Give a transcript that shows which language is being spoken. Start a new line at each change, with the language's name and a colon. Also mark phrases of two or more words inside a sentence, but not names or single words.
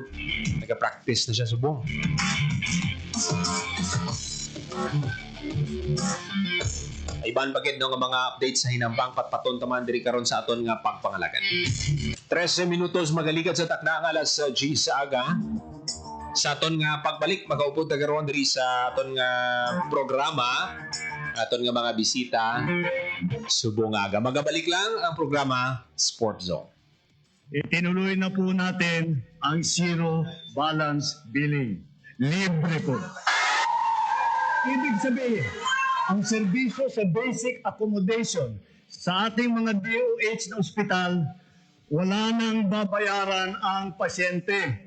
Hiligaynon: Naga-practice na siya subong. Iban bagid no nga mga updates sa hinampang patpaton taman diri karon sa aton nga pagpangalagad. 13 minutos magalikat sa takna nga alas G sa aga. Sa aton nga pagbalik magaupod ta karon diri sa aton nga programa, aton nga mga bisita subong aga. Magabalik lang ang programa Sport Zone.
Filipino: Itinuloy na po natin ang zero balance billing. Libre po. Ibig sabihin, ang serbisyo sa
English: basic accommodation
Filipino: sa ating mga DOH na ospital, wala nang babayaran ang pasyente.